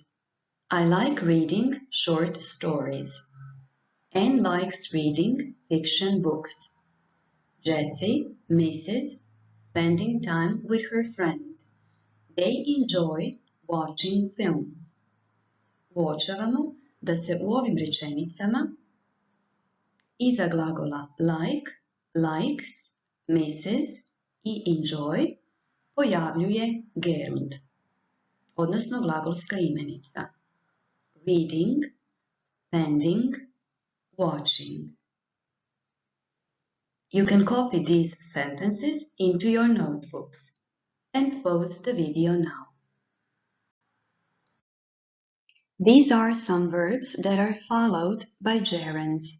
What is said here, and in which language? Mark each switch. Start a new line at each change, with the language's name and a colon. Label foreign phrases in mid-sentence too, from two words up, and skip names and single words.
English: I like reading short stories. Anne likes reading fiction books. Jessie misses spending time with her friend. They enjoy watching films.
Croatian: Uočavamo da se u ovim rečenicama iza glagola like, likes, misses i enjoy pojavljuje gerund, odnosno glagolska imenica.
English: Reading, spending, watching. You can copy these sentences into your notebooks and pause the video now. These are some verbs that are followed by gerunds.